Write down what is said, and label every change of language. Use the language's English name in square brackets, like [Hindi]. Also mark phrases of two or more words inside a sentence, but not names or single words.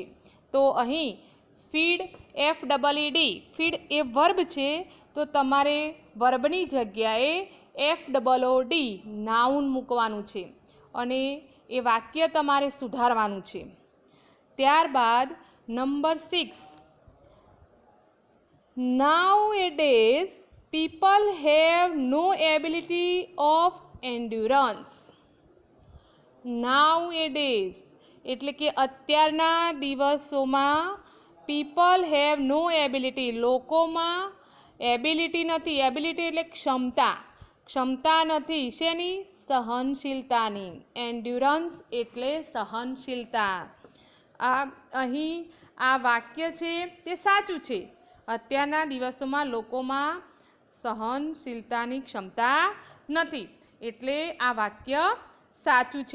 [Gujarati] તો અહીં ફીડ, FEED, ફીડ એ વર્બ છે. તો તમારે વર્બની જગ્યાએ FOOD નાઉન મૂકવાનું છે અને એ વાક્ય તમારે સુધારવાનું છે. ત્યારબાદ નંબર 6. [English] Nowadays, people have no ability of endurance. [Gujarati] Nowadays એટલે કે અત્યારના દિવસોમાં [English] people have no ability, [Gujarati] લોકોમાં એબિલિટી નથી. એબિલિટી એટલે ક્ષમતા, ક્ષમતા નથી. શેની? સહનશીલતાની. એન્ડ્યુરન્સ એટલે સહનશીલતા. અહીં આ વાક્ય છે તે સાચું છે. અત્યારના દિવસોમાં લોકોમાં સહનશીલતાની ક્ષમતા નથી, એટલે આ વાક્ય સાચું છે.